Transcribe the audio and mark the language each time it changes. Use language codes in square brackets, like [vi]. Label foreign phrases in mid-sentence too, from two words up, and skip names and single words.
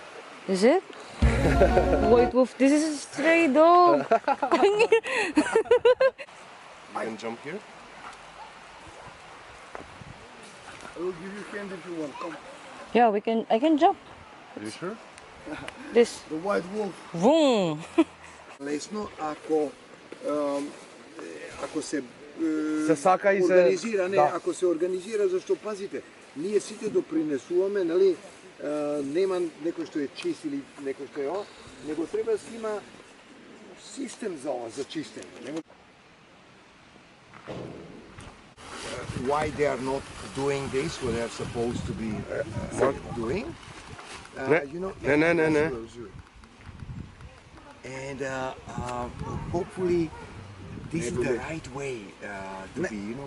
[en] Is it? White wolf. This is a stray dog. You can jump here. I will give you hand if you want. Come. Yeah, we can. I can jump. Are you sure? This. The white wolf. Vroom. [mk] Лесно, ако се Се сака и се- организира, не, да. ако се организира, зашто пазите, ние сите допринесуваме, нали, нема некој што е чист или некој што е него треба да си има систем за ова, за чистење. [en] Why they are not doing this, what they are supposed to be doing? You know, Ne. and hopefully this is the right way to be.